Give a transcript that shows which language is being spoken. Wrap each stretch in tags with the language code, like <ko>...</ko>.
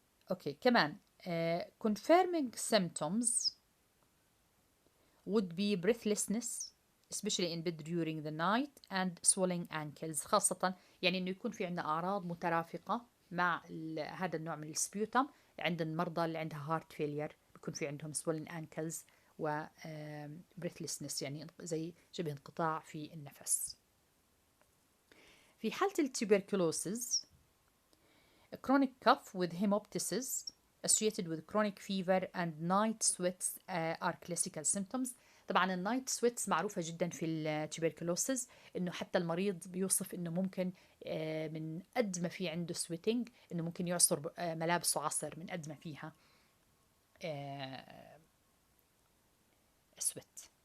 <ar>اوكي كمان</ar> <en>confirming symptoms would be breathlessness especially in bed during the night and swelling ankles،</en> <ar>خاصة يعني انه يكون في عندنا اعراض مترافقة مع هذا النوع من السبيوتم عند المرضى اللي عندها هارت فيلير، بيكون في عندهم</ar> <en>swelling ankles</en> <ar>و breathlessness، يعني زي شبه انقطاع في النفس. في حالة التوبركلوسز</ar> <en>chronic cough with hemoptysis associated with chronic fever and night sweats are classical symptoms.</en> <ar>طبعا النايت سويتس معروفة جدا في التوبركلوسز، انه حتى المريض بيوصف انه ممكن من قد ما في عنده سويتنج انه ممكن يعصر ملابسه عصر من قد ما فيها سويت.</ar>